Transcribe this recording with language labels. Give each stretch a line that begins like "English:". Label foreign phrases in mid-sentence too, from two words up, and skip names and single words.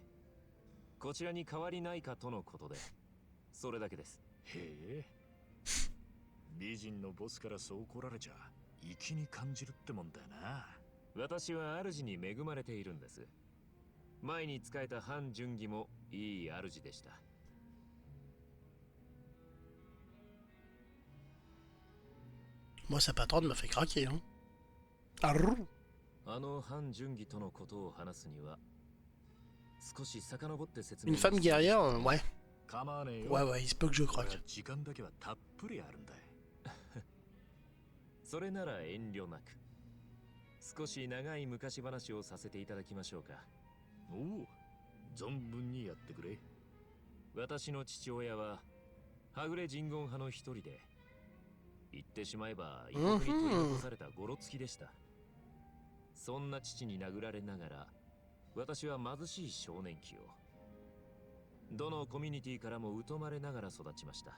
Japanese: こちらに変わりないかとのことで、それだけです。へえ。美人のボスからそう来られちゃ、粋に感じるってもんだよな。私は主に恵まれているんです。前に仕えた范順義もいい主でした。
French: Moi sa patronne m'a fait craquer, hein. Arrrr.
Japanese: あの範順義とのことを話すには少し遡って説明。
French: Une femme guerrière, ouais.
Japanese: 構わねえよ。
French: Ouais, ouais, il se peut que je croque.
Japanese: 時間だけはたっぷりあるんだ。それなら遠慮なく。少し長い昔話をさせていただきましょうか。おお、存分にやってくれ。私の父親ははぐれ人言派の一人で、言ってしまえば異国に取り残されたゴロつきでした。そんな父に殴られながら私は貧しい少年期をどのコミュニティからも疎まれながら育ちました。